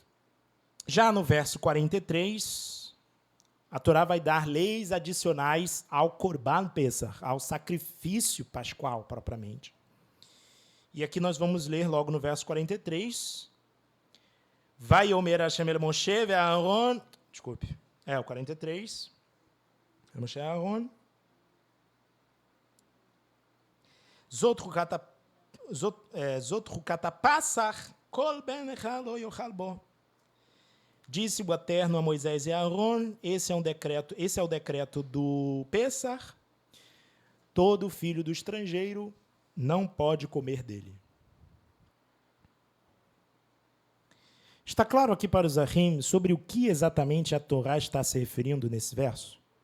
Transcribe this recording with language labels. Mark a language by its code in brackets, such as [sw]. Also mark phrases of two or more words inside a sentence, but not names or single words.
[pt] Já no verso 43, a Torá vai dar leis adicionais ao [he] קרבן פסח, [pt] ao sacrifício pascual, propriamente. E aqui nós vamos ler logo no verso 43. [he] ויאמר השם אל משה ואהרן. [pt] Desculpe. O 43. Moshe Aaron. [he] זאת חקת הפסח כל בן אחד לא יאכל בו. [pt] Disse o Eterno a Moisés e a Aaron, esse é o decreto do Pessah, todo filho do estrangeiro não pode comer dele. Está claro aqui para os achim sobre o que exatamente a Torá está se referindo nesse verso?